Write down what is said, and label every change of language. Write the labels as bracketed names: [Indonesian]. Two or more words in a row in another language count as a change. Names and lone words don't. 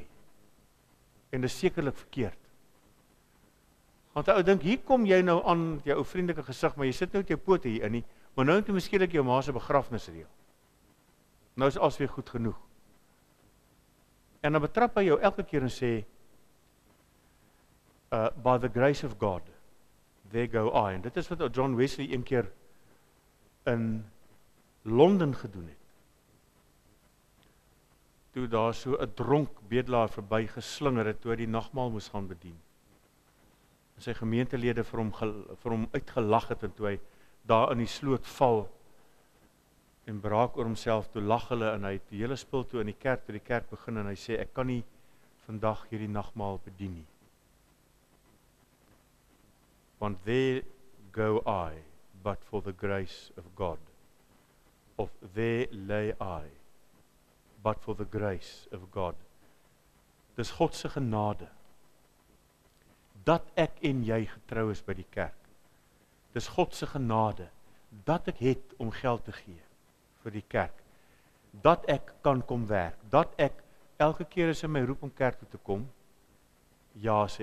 [Afrikaans] En dit is sekerlik verkeerd. Want 'n ou dink, hier kom jy nou aan met jou ou vriendelike gesig, maar jy sit nou met jou pote hier in nie, maar nou moet jy miskien jou ma se begrafnis reël. Nou is alles weer goed genoeg. En dan betrap hy jou elke keer en sê, [English] by the grace of God, there go I. [Afrikaans] En dit is wat John Wesley een keer in Londen gedoen het. Toe daar so 'n dronk bedelaar verby geslinger het, toe hy die nagmaal moes gaan bedien. sy gemeentelede vir hom uitgelag het, en toe hy daar in die sloot val, en braak oor homself, toe lag hulle, en hy het die hele spul toe in die kerk begin, en hy sê, ek kan nie vandag hierdie nagmaal bedien nie. [English] Want there go I, but for the grace of God. Of there lay I, but for the grace of God. [Afrikaans] Dis God se genade, dat ek en jy getrou is by die kerk. Dis God se genade, dat ek het om geld te gee vir die kerk. Dat ek kan kom werk, dat ek elke keer as hy my roep om kerk toe te kom, ja sê.